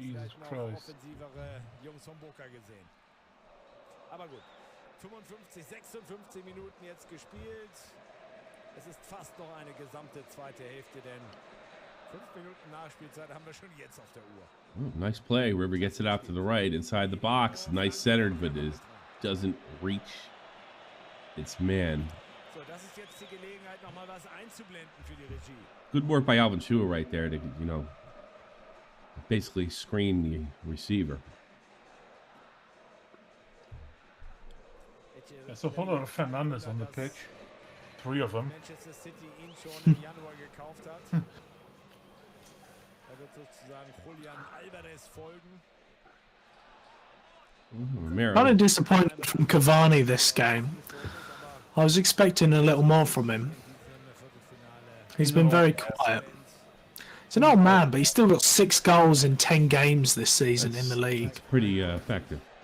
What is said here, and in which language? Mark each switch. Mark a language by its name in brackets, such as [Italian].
[English] Jesus [German] vielleicht noch [English] Christ. [German] offensivere Jungs von BOCA gesehen. Aber gut, 55, 56 Minuten jetzt gespielt. Es ist fast noch eine gesamte zweite Hälfte, denn 5 Minuten Nachspielzeit haben wir schon jetzt auf der Uhr. [English] Oh, nice play. River gets it out to the right inside the box. Nice centered, but it doesn't reach its man. [German] So, das ist jetzt die Gelegenheit, nochmal was einzublenden für die Regie. [English] Good work by Alvin Chua right there to, you know, basically screen the receiver. There's a whole lot of Fernandes on the pitch. 3 of them. [German] Manchester City ihn schon im Januar gekauft hat. Da wird sozusagen Julian Alvarez folgen. [English] Romero. Kind of disappointed from Cavani this game. I was expecting a little more from him. He's been very quiet. He's an old man, but he's still got 6 goals in 10 games this season in the league. Pretty effective.